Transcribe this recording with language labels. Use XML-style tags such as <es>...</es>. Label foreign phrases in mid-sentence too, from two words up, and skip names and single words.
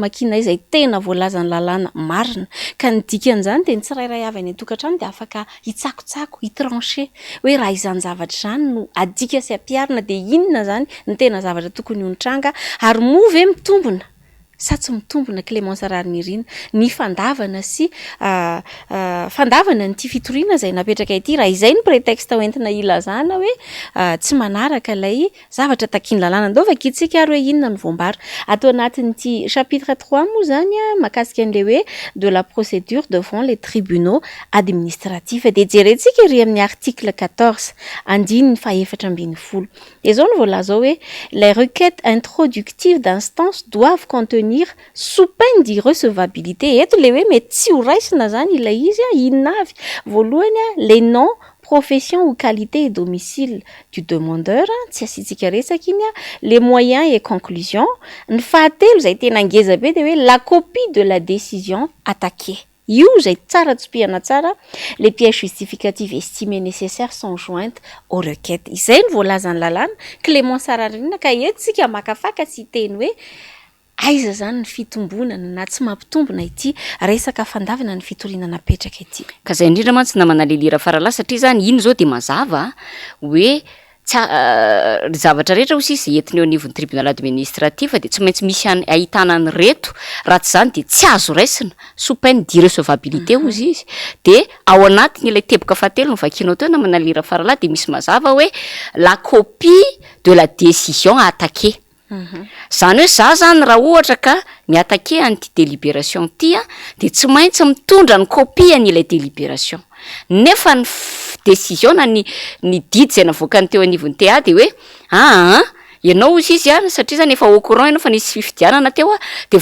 <mg>amakinay izay tena voalaza ny lalàna marina ka ny dikan'izany de ny tsirairay avy any an-tokantrano de afaka hitsakotsako hitranché hoe raha izany zavatra zany no adika sy ampiarina de inona zany ny tena zavatra tokony ho nitranga ary move mitombona sa tsy mitombona Clémence Ranirina ny fandavana sy fandavana nyty fitoriana izay napetraka ity raha izay ny prétexte hoentina ilazana hoe tsy manaraka ilay zavatra takiany lalàna andao vakitsika ary hoe inona ny voambara atao anatin'ity chapitre 3 moa zany mahakasika an'le hoe</mg> <fr>de la procédure devant les tribunaux administratifs</fr> <mg>de jerentsika ery amin'ny article 14 andiny 7-10 de zao ny voalaza hoe</mg> <fr>les requêtes introductives d'instance doivent contenir sous peine d'irrecevabilité eto</fr> <mg>le hoe mety tsy ho raisina zany ilay izy inona avy voalohany</mg> <fr>les noms profession ou qualité et domicile du demandeur</fr> <mg>tsy asitsika resaka iny</mg> <fr>les moyens et conclusions</fr> <mg>ny fahatelo zay tena ngeza be de hoe</mg> <fr>la copie de la décision attaquée</fr> <mg>io zay tsara tsipihana tsara</mg> <fr>les pièces justificatives estimées nécessaires sont jointes aux requêtes</fr> <mg>izay ny voalazany lalàna Clémence Ranirina ka eto tsika makafaka sy teny hoe aiza zany ny fitombonana na tsy mampitombona ity resaka fandavana ny fitoriana napetraka ity ka zay indrindra mantsy na manalilira faralahy satria zany iny zao de mazava hoe zavatra rehetra ozy izy entiny eo anivon'ny</mg> <fr>tribunal administratif</fr> <mg>de tsy maintsy misy ahitana ny reto raha tsy zany de tsy azo raisina</mg> <fr>sous peine d'irrecevabilité</fr> <mg>ozy izy de ao anatiny ilay teboka fahatelo ny vakinao teo na manalira faralahy de misy mazava hoe</mg> <fr>la copie de la décision</fr> <mg>attaquée zany hoe za zany raha ohatra ka miatake an'ity délibération ty de tsy maintsy mitondra ny copie an'ilay délibération nefa ny décision na ny didy zay navoakany teo anivon'ny TA de hoe ianao ozy izy satria zany efa</mg> <fr>au courant</fr> <mg>ianao fa nisy fifidianana teo de</mg>